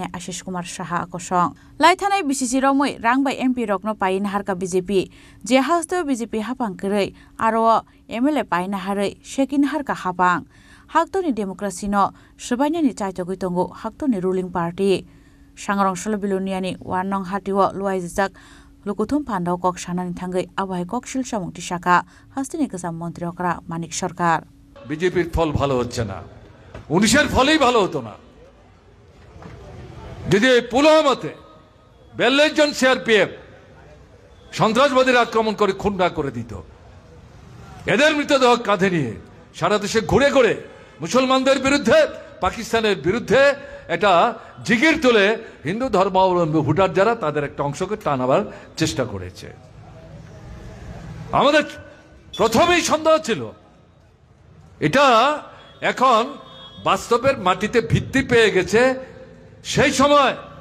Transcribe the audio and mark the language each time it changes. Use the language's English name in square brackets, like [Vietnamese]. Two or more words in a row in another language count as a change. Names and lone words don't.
[Kok Borok] आशिष कुमार साहा आकसं लाइथानाय बिसिसि रमै रां बाय एमपि रकनो पाइन हारका बीजेपी जे हास्तेव बीजेपी हापां करै आरो एमएलए पाइन हारै शेकिन हारका हापां हाक्तोनि डेमोक्रेसिनो सबाइनि चाइतो गइतंगो हाक्तोनि [English] ruling party [Kok Borok] सांग्रांशाल बिलुनियानि वान नं हाटिव लुवाइ जिजाक लुकुथुम पान्डाव कक सानानि थांगै आबहाय कक शिलसा मुक्ति शाखा हास्तिनि गोजाम मन्त्री अक्रा मानिक सरकार [Bangla] বিজেপির ফল ভালো হচ্ছে না 19-এর ফলেই ভালো হতো না যদি পুলওয়ামাতে 42 জন সিআরপিএফ সন্ত্রাসবাদীর আক্রমণ করে খুন না করে দিত এদের মৃতদেহ কাঁধে নিয়ে সারা দেশে ঘুরে ঘুরে মুসলমানদের বিরুদ্ধে পাকিস্তানের বিরুদ্ধে এটা জিগির তুলে হিন্দু ধর্মাবলম্বী ভোটার যারা তাদের একটা অংশকে টানাবার চেষ্টা করেছে আমাদের প্রথমেই সন্দেহ ছিল এটা এখন বাস্তবের মাটিতে ভিত্তি পেয়ে গেছে সেই সময়